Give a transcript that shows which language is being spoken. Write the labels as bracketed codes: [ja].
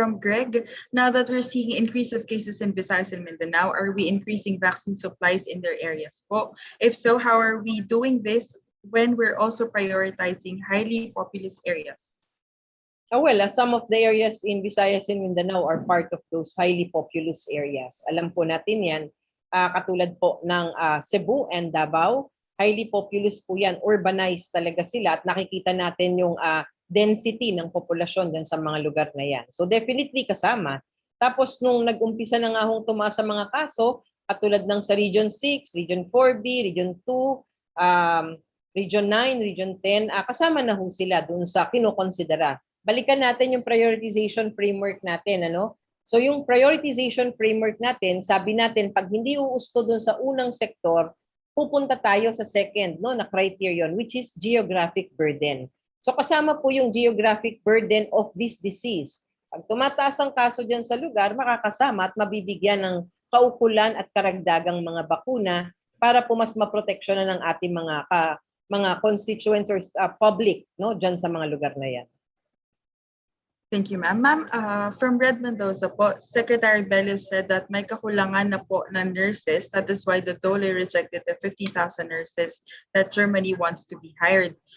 [en] From Greg, now that we're seeing increase of cases in Visayas and Mindanao, are we increasing vaccine supplies in their areas po? If so, how are we doing this when we're also prioritizing highly populous areas? Well, some of the areas in Visayas and Mindanao are part of those highly populous areas. [tl] Alam po natin yan. Katulad po ng Cebu and Davao, highly populous po yan, urbanized talaga sila at nakikita natin yung density ng populasyon dyan sa mga lugar na yan. So definitely kasama. Tapos nung nag-umpisa na nga hong tumaas sa mga kaso, katulad ng sa Region 6, Region 4B, Region 2, Region 9, Region 10, kasama na ho sila dun sa kinukonsidera. Balikan natin yung prioritization framework natin, So yung prioritization framework natin, sabi natin pag hindi uusto dun sa unang sektor, pupunta tayo sa second na criterion which is geographic burden. [en] So [tl] kasama po yung [en] geographic burden of this disease. [tl] Pag tumataas ang kaso diyan sa lugar, makakasama at mabibigyan ng kaukulan at karagdagang mga bakuna para po mas maproteksyonan ng ating mga constituents or public diyan sa mga lugar na yan. [en] Thank you, ma'am. Ma'am, from Red Mendoza po, Secretary Bellis said that [tl] may kakulangan na po ng [en] nurses. That is why the DOLE rejected the 50,000 nurses that Germany wants to be hired.